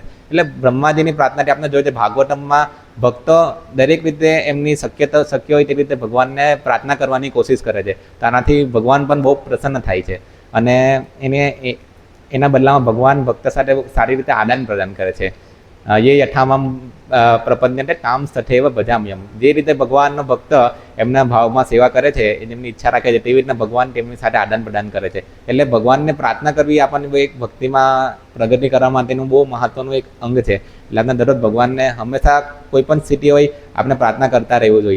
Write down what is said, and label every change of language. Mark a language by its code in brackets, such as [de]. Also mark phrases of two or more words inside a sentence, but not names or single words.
[gu] એટલે બ્રહ્માજીની પ્રાર્થનાથી આપણે જોઈએ છે ભાગવતમમાં ભક્તો દરેક રીતે એમની શક્ય હોય તે રીતે ભગવાનને પ્રાર્થના કરવાની કોશિશ કરે છે. તેનાથી ભગવાન પણ બહુ પ્રસન્ન થાય છે અને એના બદલામાં ભગવાન ભક્ત સાથે સારી રીતે આદાન પ્રદાન કરે છે. [sa] ये यथामम प्रपद्यन्ते ताम तथैव भजाम्यहम्. [gu] જે રીતે ભગવાનનો ભક્ત એમના ભાવમાં સેવા કરે છે, એમની ઈચ્છા રાખે છે, તેવી રીતના ભગવાન તેમની સાથે આદાન પ્રદાન કરે છે. એટલે ભગવાનને પ્રાર્થના કરવી આપણને એક ભક્તિમાં પ્રગતિ કરવા માટેનું બહુ મહત્વનું એક અંગ છે. એટલે આપણે દરરોજ ભગવાનને હંમેશા કોઈ પણ સ્થિતિ હોય આપણે પ્રાર્થના કરતા રહેવું જોઈએ.